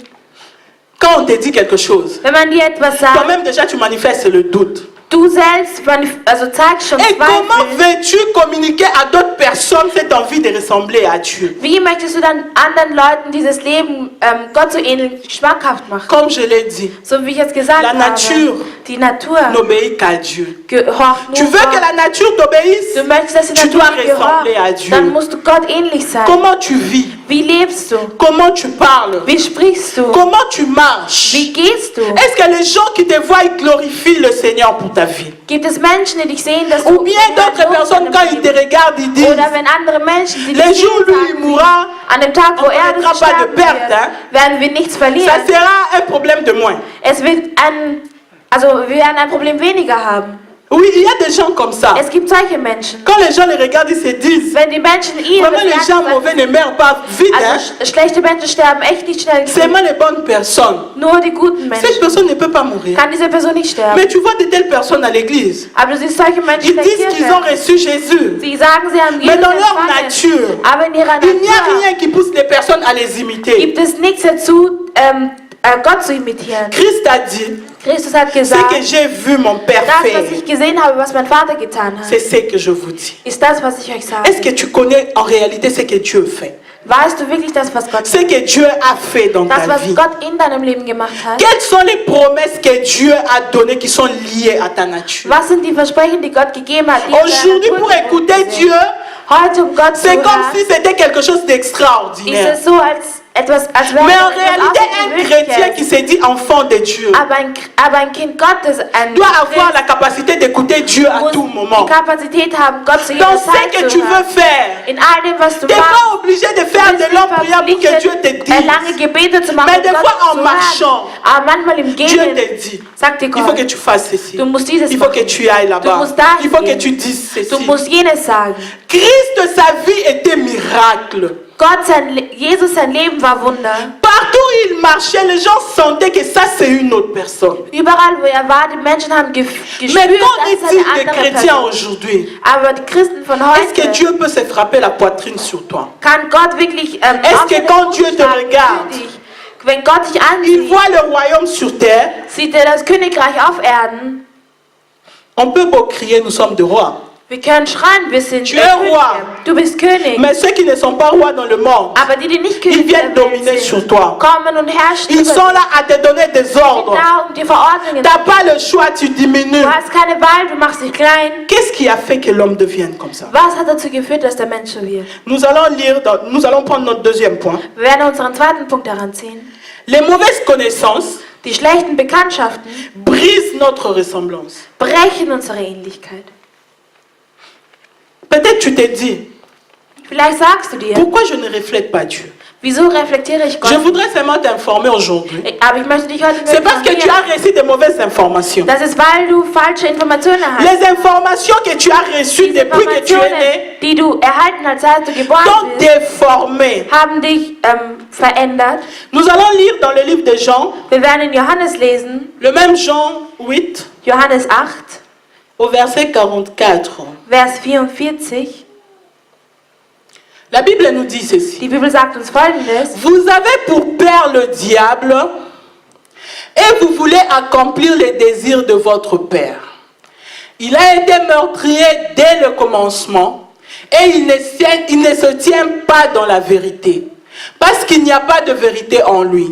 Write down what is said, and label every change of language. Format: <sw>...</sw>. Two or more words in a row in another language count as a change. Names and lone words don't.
<fr>Quand on te dit quelque chose,</fr> <de>Wenn man dir etwas sagt,</de> <fr>toi-même déjà tu manifestes le doute.</fr> <de>du selbst zeigst schon</de> <fr>Et comment</fr> <de>Zweifel.</de> <fr>veux-tu communiquer à d'autres personnes cette envie de ressembler à Dieu?</fr> <de>Wie möchtest du dann anderen Leuten dieses Leben Gott so ähnlich schmackhaft machen?</de> <fr>Comme je l'ai dit,</fr> <de>So wie ich jetzt gesagt</de> <fr>La</fr> <de>habe,</de> <fr>nature</fr> <de>die Natur</de> <fr>n'obéit qu'à Dieu.</fr> <de>gehorcht</de> <fr>Tu</fr> <de>nur</de> <fr>veux que</fr> <de>Gott.</de> <fr>la nature t'obéisse?</fr> <de>Du möchtest, dass die</de> <fr>Tu</fr> <de>Natur</de> <fr>dois</fr> <de>dir</de> <fr>ressembler à</fr> <de>gehorcht,</de> <fr>Dieu.</fr> <de>dann musst du Gott ähnlich sein.</de> <fr>Comment tu vis?</fr> <de>Wie lebst du?</de> <fr>Comment tu parles?</fr> <de>Wie sprichst du?</de> <fr>Comment tu marches?</fr> <de>Wie gehst du?</de> <fr>Est-ce que les gens qui te voient ils glorifient le Seigneur pour ta vie?</fr> <de>Gibt es Menschen, die dich sehen, dass</de> <fr>Ou</fr> <de>du</de> <fr>bien</fr> <de>Herrn</de> <fr>d'autres</fr> <de>lobst</de> <fr>personnes,</fr> <de>in</de> <fr>quand</fr> <de>deinem</de> <fr>ils te</fr> <de>Leben?</de> <fr>regardent, ils disent,</fr> <de>Oder wenn andere Menschen, die</de> <fr>les</fr> <de>dich</de> <fr>jours</fr> <de>sehen,</de> <fr>où il</fr> <de>sagen</de> <fr>mourra,</fr> <de>sie, an dem Tag, wo</de> <fr>on</fr> <de>er</de> <fr>connaîtra pas de</fr> <de>sterben</de> <fr>perte,</fr> <de>wird,</de> <fr>hein?</fr> <de>werden wir nichts</de> <fr>ça</fr> <de>verlieren.</de> <fr>sera un problème de moins.</fr> <de>Es wird wir werden ein Problem weniger haben.</de> <fr>Oui, il y a des gens comme ça.</fr> <de>Es gibt solche Menschen.</de> <fr>Quand les gens les regardent, ils se disent,</fr> <de>Wenn die Menschen ihn</de> <fr>vraiment les gens mauvais ne meurent pas vite. Hein?</fr> <de>schlechte Menschen sterben echt nicht schnell.</de> <fr>Seulement les bonnes personnes.</fr> <de>Nur die guten</de> <fr>Cette</fr> <de>Menschen.</de> <fr>personne ne peut pas mourir.</fr> <de>Kann diese Person nicht sterben.</de> <fr>Mais tu vois de telles personnes à l'église.</fr> <de>Aber du siehst solche Menschen</de> <fr>Ils</fr> <de>in der</de> <fr>disent qu'ils ont</fr> <de>Kirche.</de> <fr>reçu Jésus.</fr> <de>Sie sagen, sie haben</de> <fr>Mais</fr> <de>Jesus</de> <fr>dans leur</fr> <de>empfangen.</de> <fr>nature,</fr> <de>Aber in ihrer</de> <fr>il n'y a</fr> <de>Natur</de> <fr>rien qui pousse les personnes à les imiter.</fr> <de>gibt es nichts dazu, Gott zu imitieren.</de> <fr>Christ a dit,</fr> <de>Christus hat</de> <fr>ce</fr> <de>gesagt,</de> <fr>que j'ai vu mon Père</fr> <de>das,</de> <fr>faire,</fr> <de>was ich gesehen habe, was mein Vater getan hat,</de> <fr>c'est ce que je vous dis.</fr> <de>ist das, was ich euch</de> <fr>Est-ce</fr> <de>sage.</de> <fr>que tu connais en réalité ce que Dieu fait?</fr> <de>Weißt du wirklich das, was Gott</de> <fr>Ce que Dieu a fait dans</fr> <de>das,</de> <fr>ta</fr> <de>was</de> <fr>vie?</fr> <de>Gott in deinem Leben gemacht hat?</de> <fr>Quelles sont les promesses que Dieu a données qui sont liées à ta nature?</fr> <de>Was sind die Versprechen, die Gott gegeben hat? Die in deiner</de> <fr>Aujourd'hui,</fr> <de>Natur</de> <fr>pour</fr> <de>gebunden</de> <fr>écouter</fr> <de>sind?</de> <fr>Dieu,</fr> <de>Heute, um Gott zu</de> <fr>c'est comme</fr> <de>hören,</de> <fr>si c'était quelque chose</fr> <de>ist</de> <fr>d'extraordinaire.</fr> <de>es so, als wäre</de> <fr>Mais en</fr> <de>es etwas</de> <fr>réalité, un chrétien qui</fr> <de>Außergewöhnliches.</de> <fr>se dit enfant de Dieu</fr> <de>Aber ein Kind Gottes, ein</de> <fr>doit avoir</fr> <de>Christ,</de> <fr>la capacité d'écouter Dieu à</fr> <de>muss</de> <fr>tout moment.</fr> <de>die Kapazität haben, Gott zu</de> <fr>Dans</fr> <de>jeder</de> <fr>ce</fr> <de>Zeit</de> <fr>que</fr> <de>zu</de> <fr>tu veux</fr> <de>hören.</de> <fr>faire,</fr> <de>In all dem, was du</de> <fr>tu n'es</fr> <de>machst,</de> <fr>pas obligé de faire de longues prières pour que Dieu te dise.</fr> <de>lange Gebete zu machen,</de> <fr>Mais</fr> <de>um</de> <fr>des</fr> <de>Gott</de> <fr>fois, en</fr> <de>zu</de> <fr>marchant,</fr> <de>hören. Aber manchmal im</de> <fr>Dieu</fr> <de>Gehen</de> <fr>te dit,</fr> <de>sagt dir</de> <fr>il faut que</fr> <de>Gott,</de> <fr>tu fasses ceci.</fr> <de>du musst dieses</de> <fr>Il faut que</fr> <de>machen,</de> <fr>tu ailles</fr> <de>du</de> <fr>là-bas.</fr> <de>musst dahin</de> <fr>Il faut que</fr> <de>gehen.</de> <fr>tu dises</fr> <de>Du</de> <fr>ceci.</fr> <de>musst jenes sagen.</de> <fr>Christ, sa vie était miracle.</fr> <de>Jesus, sein Leben war Wunder.</de> <fr>Partout où il marchait, les gens sentaient que ça, c'est une autre personne.</fr> <de>Überall, wo er war, die Menschen haben gespürt,</de> <fr>Mais qu'en</fr> <de>das ist</de> <fr>est-il</fr> <de>eine</de> <fr>des</fr> <de>andere</de> <fr>chrétiens</fr> <de>Person.</de> <fr>aujourd'hui?</fr> <de>Aber die Christen von</de> <fr>Est-ce que</fr> <de>heute,</de> <fr>Dieu peut se frapper la poitrine sur toi?</fr> <de>kann Gott wirklich</de> <fr>Est-ce</fr> <de>auf</de> <fr>que</fr> <de>deine</de> <fr>quand</fr> <de>Brust</de> <fr>Dieu te</fr> <de>schlagen</de> <fr>regarde,</fr> <de>für dich? Wenn Gott dich</de> <fr>Il</fr> <de>ansieht,</de> <fr>voit le royaume sur terre.</fr> <de>sieht er das Königreich auf Erden.</de> <fr>On peut beau crier, nous sommes des rois.</fr> <de>Wir können schreien, wir sind</de> <fr>Tu es</fr> <de>Könige.</de> <fr>roi.</fr> <de>Du bist König.</de> <fr>Mais ceux qui ne sont pas rois dans le monde,</fr> <de>Aber die, die nicht</de> <fr>ils</fr> <de>König</de> <fr>viennent</fr> <de>der Welt</de> <fr>dominer sur</fr> <de>sind,</de> <fr>toi.</fr> <de>kommen und herrschen</de> <fr>Ils</fr> <de>über</de> <fr>sont</fr> <de>dich.</de> <fr>là à te donner des</fr> <de>Sie sind</de> <fr>ordres.</fr> <de>da, um dir Verordnungen</de> <fr>Tu</fr> <de>zu</de> <fr>n'as pas le choix, tu diminues.</fr> <de>Du hast keine Wahl, du machst dich klein.</de> <fr>Qu'est-ce qui a fait que l'homme devienne comme ça?</fr> <de>Was hat dazu geführt, dass der Mensch so wird?</de> <fr>Nous allons prendre notre deuxième point.</fr> <de>Wir werden unseren zweiten Punkt daran ziehen.</de> <fr>Les mauvaises connaissances</fr> <de>Die schlechten Bekanntschaften</de> <fr>brisent notre ressemblance.</fr> <de>brechen unsere Ähnlichkeit.</de> <fr>Peut-être tu te dis,</fr> <de>Vielleicht sagst du dir,</de> <fr>pourquoi je ne reflète pas Dieu?</fr> <de>wieso reflektiere ich</de> <fr>Je</fr> <de>Gott?</de> <fr>voudrais seulement t'informer aujourd'hui.</fr> <de>Aber ich möchte dich heute</de> <fr>C'est parce que tu as reçu de mauvaises informations.</fr> <de>Das ist, weil du falsche Informationen hast.</de> <fr>Les informations que tu as reçues</fr> <de>Diese</de> <fr>depuis que tu es</fr> <de>Informationen,</de> <fr>né</fr> <de>die du erhalten hast, als du geboren</de> <fr>t'ont</fr> <de>bist,</de> <fr>déformé.</fr> <de>haben dich verändert.</de> <fr>Nous allons lire dans le livre de Jean,</fr> <de>Wir werden in Johannes lesen,</de> <fr>le même Jean 8,</fr> <de>Johannes 8,</de> <fr>au verset 44.</fr> <de>Vers 44.</de> <fr>La Bible nous dit ceci.</fr> <de>Die Bibel sagt uns Folgendes.</de> <fr>Vous avez pour père le diable et vous voulez accomplir les désirs de votre père. Il a été meurtrier dès le commencement et il ne se tient pas dans la vérité parce qu'il n'y a pas de vérité en lui.</fr>